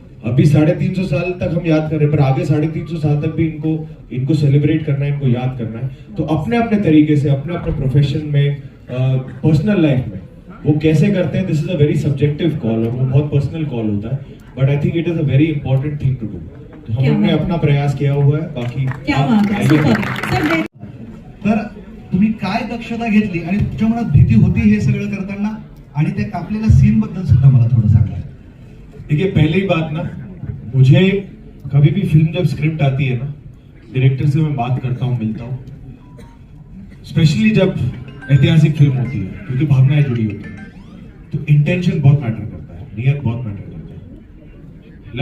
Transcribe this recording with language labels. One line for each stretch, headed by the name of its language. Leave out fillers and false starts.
Hindi: अभी 350 साल तक हम याद कर रहे हैं, पर आगे 350 साल तक भी इनको सेलिब्रेट करना है, इनको याद करना है। तो अपने अपने तरीके से, अपने अपने प्रोफेशन में, पर्सनल लाइफ में वो कैसे करते हैं,
English: this is a very subjective call,
Hindi: और वो बहुत पर्सनल कॉल होता है,
English: But I think it is a very important thing to do.
Hindi: तो हम लोग ने अपना प्रयास किया हुआ है, बाकी
Marathi: तर तुम्ही काय दक्षता घेतली आणि तुमच्या मनात भीती होती हे सगळं करताना, आणि त्या कापलेल्या सीन बद्दल सुद्धा मला थोडं सांगा।
Hindi: देखिए, पहली बात ना, मुझे कभी भी फिल्म जब स्क्रिप्ट आती है ना, डायरेक्टर से मैं बात करता हूँ, मिलता हूँ, स्पेशली जब ऐतिहासिक फिल्म होती है, क्योंकि भावनाएं जुड़ी होती है, तो इंटेंशन बहुत मैटर करता है, नियत बहुत मैटर करता है।